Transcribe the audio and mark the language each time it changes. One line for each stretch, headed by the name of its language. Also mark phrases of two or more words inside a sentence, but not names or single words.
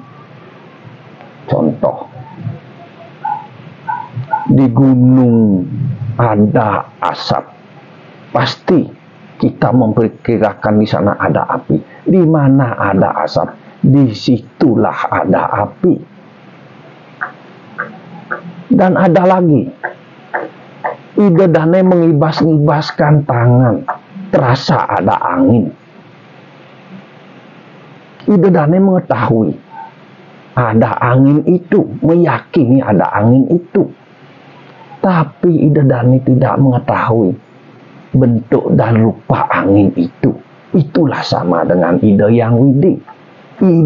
Indonesian: Contoh, di gunung ada asap, pasti kita memperkirakan di sana ada api. Di mana ada asap, disitulah ada api. Dan ada lagi,
Balinese: ide dane
Indonesian: mengibas-ngibaskan tangan, terasa ada angin.
Balinese: Ide dane
Indonesian: mengetahui ada angin itu, meyakini ada angin itu. Tapi
Balinese: ide dane
Indonesian: tidak mengetahui bentuk dan rupa angin itu. Itulah sama dengan ide yang widi.